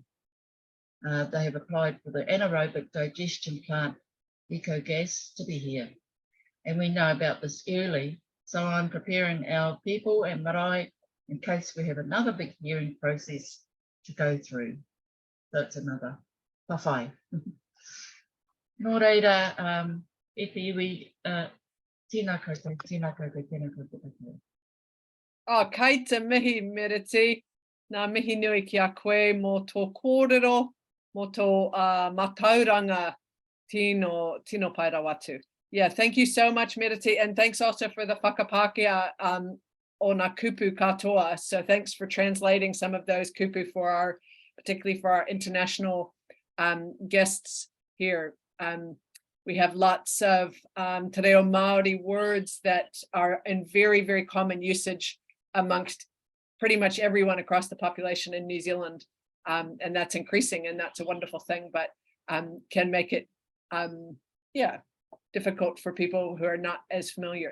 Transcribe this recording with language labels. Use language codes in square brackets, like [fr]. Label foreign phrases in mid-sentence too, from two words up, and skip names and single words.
[en] They have applied for the anaerobic digestion plant ecogas to be here. And we know about this early, so I'm preparing our people and marae in case we have another big hearing process to go through. So it's another whawhai. [mi] Nō reira, e te iwi, tēnā koutou, tēnā koutou, tēnā koutou. Oh, kai te mihi, Meriti. Nā mihi nui ki a koe mō tō kōrero, mō tō matauranga tino pai rawatu. [en] Yeah, thank you so much, Meriti, and thanks also for the [mi] whakapākea o nā kupu katoa. [en] So thanks for translating some of those kupu for particularly for our international guests here. We have lots of te reo Māori words that are in very, very common usage amongst pretty much everyone across the population in New Zealand. And that's increasing, and that's a wonderful thing, but can make it, difficult for people who are not as familiar.